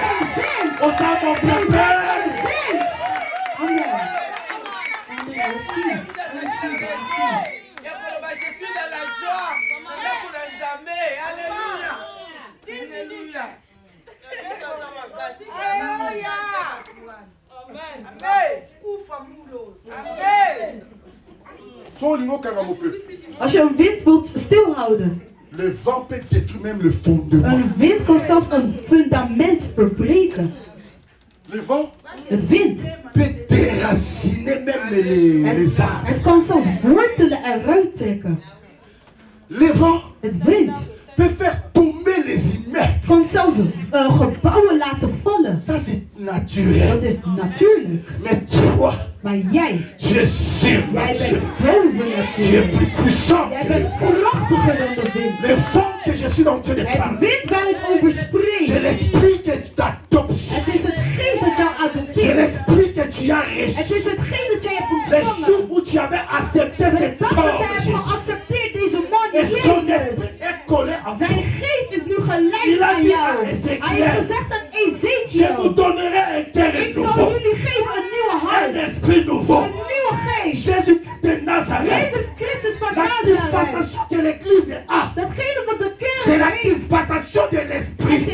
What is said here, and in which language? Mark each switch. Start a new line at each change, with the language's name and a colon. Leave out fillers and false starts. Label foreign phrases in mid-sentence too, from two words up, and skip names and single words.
French: Osa mon pépé. Je suis dans la joie. Alléluia. Alléluia. Alléluia. Amen. Amen. Amen.
Dutch: Als je een wind wilt stilhouden,
French: Le vent peut détruire même le fondement.
Dutch: een wind kan zelfs een fundament verbreken.
French: Le vent
Dutch: Het wind,
French: peut déraciner même les arbres.
Dutch: het kan zelfs wortelen eruit trekken.
French: Le vent
Dutch: Het wind
French: peut faire tomber les immeubles.
Dutch: kan zelfs gebouwen laten vallen.
French: Ça c'est naturel.
Dutch: Dat is natuurlijk.
French: Mais toi,
Dutch: Maar jij
French: tu es
Dutch: bent
French: surnaturel.
Dutch: boven
French: Tu es
Dutch: natuurlijk.
French: plus puissant
Dutch: Jij
French: que
Dutch: bent
French: le vent.
Dutch: krachtiger dan de wind.
French: Le vent que je suis en train de
Dutch: Het
French: parler,
Dutch: wind waar ik over
French: c'est
Dutch: spreek,
French: l'esprit que tu t'adoptes.
Dutch: het is het geest dat jou
French: C'est
Dutch: adopteert.
French: l'esprit que tu as
Dutch: Het
French: reçu.
Dutch: is hetgeen dat jij hebt
French: Le
Dutch: ontvangen.
French: jour où tu tu avais accepté cet corps de Jésus, et son esprit est collé à vous, il a dit à Ézéchiel, je vous donnerai un cœur nouveau, un esprit nouveau. Jésus-Christ de Nazareth, la dispensation que l'Église a, c'est la dispensation de l'esprit.